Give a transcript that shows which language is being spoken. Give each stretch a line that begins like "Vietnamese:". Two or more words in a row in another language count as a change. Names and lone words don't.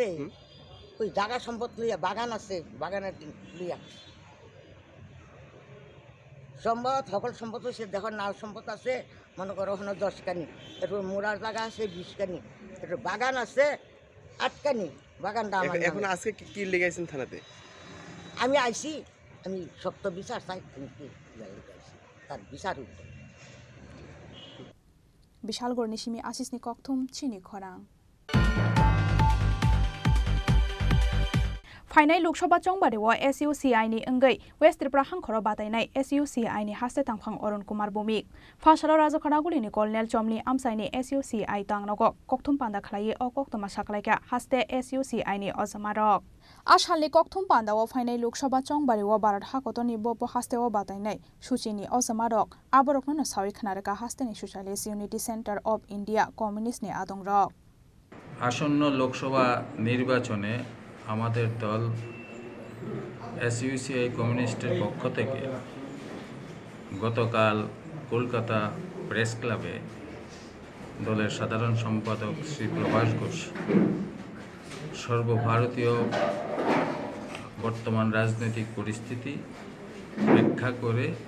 Bangla: ওই জায়গা সম্পদ লইয়া বাগান আছে বাগানের লইয়া সম্পদ সকল সম্পদ সে দেখো নাল সম্পদ আছে মনে করো ওখানে 10 কানি এরপর মোড়ার জায়গা আছে 20 কানি এরপর বাগান আছে 8 কানি বাগানটা আমার এখন আজকে কি লেগাইছেন থানাতে? আমি আইছি আমি শক্ত বিচার চাই তার বিচার উঠবে।
Kok Borok: বিশালগড় নিশিমি আশিসনি ককথুম চিনি খরাং फाइनाल लोकसभा चंबारे SUCI नि अंगै वेस्ट त्रिपुरा हांखरो बादायनाय SUCI नि हास्ते तांफां अरुण कुमार भौमिक फासाराव राजखानागुलिनि कलनेल चमनि आमसाइनि SUCI तांगनगो कक्थुम पान्दा खलायै अ कक्तमा साखलायका हास्ते SUCI नि अजमारक आसालनि कक्थुम पान्दाव फाइनाल लोकसभा चंबारे भारत हाकतनि बप हास्तेव बादायनाय सुचिनि अजमारक आबरकनो सावि खनारका हास्तेनि सोशलिस्ट इउनिटी सेन्टर अफ इंडिया कम्युनिस्टनि आदंरक
Bangla: আসন্ন লোকসভা নির্বাচনে আমাদের দল SUCI কমিউনিস্টের পক্ষ থেকে গতকাল কলকাতা প্রেস ক্লাবে দলের সাধারণ সম্পাদক শ্রী প্রভাস ঘোষ সর্বভারতীয় বর্তমান রাজনৈতিক পরিস্থিতি ব্যাখ্যা করে